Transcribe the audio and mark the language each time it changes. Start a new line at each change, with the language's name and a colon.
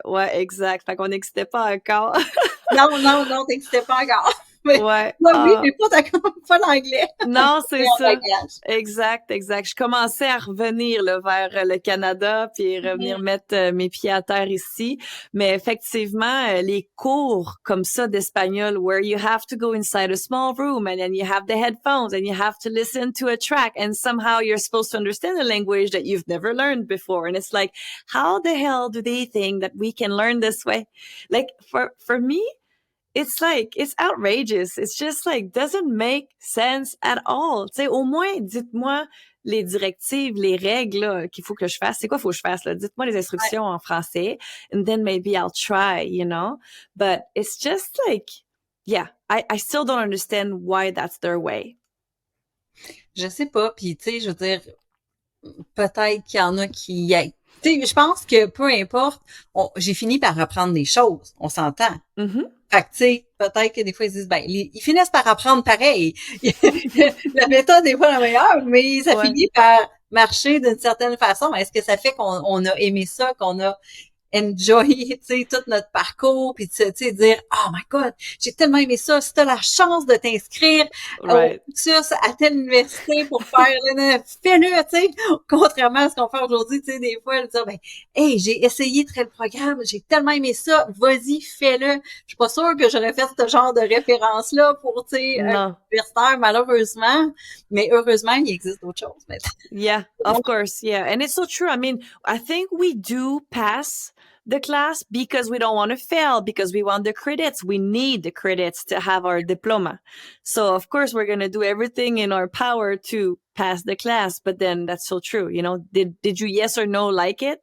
French: que ouais, exact. Fait qu'on n'existait pas encore. Non, non, non, t'existais pas encore. Mais, Ouais. moi, oui, Ah. mais pas d'accord, pas l'anglais. Non, c'est Meilleur ça. bagage. Exact, exact. Je commençais à revenir là, vers le Canada, puis revenir Mhm. mettre mes pieds à terre ici. Mais effectivement, les cours comme ça d'espagnol,
English: where you have to go inside a small room and then you have the headphones and you have to listen to a track and somehow you're supposed to understand a language that you've never learned before. And it's like, how the hell do they think that we can learn this way? Like for me, it's like, it's outrageous. It's just like, doesn't make sense at all.
French: Tu sais, au moins, dites-moi les directives, les règles là, qu'il faut que je fasse. C'est quoi faut que je fasse là? Dites-moi les Ouais. instructions en français,
English: and then maybe I'll try, you know? But it's just like, yeah, I still don't understand why that's their way.
French: Je sais pas, puis tu sais, je veux dire, peut-être qu'il y en a qui... Tu sais, je pense que peu importe, j'ai fini par apprendre des choses, on s'entend. Mm-hmm. Fait que, tu sais, peut-être que des fois, ils se disent, ben, ils finissent par apprendre pareil. La méthode n'est pas la meilleure, mais ça Ouais. finit par marcher d'une certaine façon. Est-ce que ça fait qu'on a aimé ça, qu'on a enjoy, tu sais, tout notre parcours, puis tu sais, dire,
English: oh my God,
French: j'ai tellement aimé ça. Si t'as la chance de t'inscrire au
English: Right.
French: cursus à telle université pour faire, fais-le, tu sais, contrairement à ce qu'on fait aujourd'hui, tu sais, des fois, le dire, ben, hey, j'ai essayé tel programme, j'ai tellement aimé ça, vas-y, fais-le. Je suis pas sûre que j'aurais fait ce genre de référence-là pour, tu sais, un Non. universitaire, malheureusement, mais heureusement, il existe d'autres choses maintenant.
English: Yeah, of course. Yeah. And it's so true. I mean, I think we do pass the class because we don't want to fail, because we want the credits. We need the credits to have our diploma. So of course we're going to do everything in our power to pass the class. But then that's so true. You know, did you yes or no like it?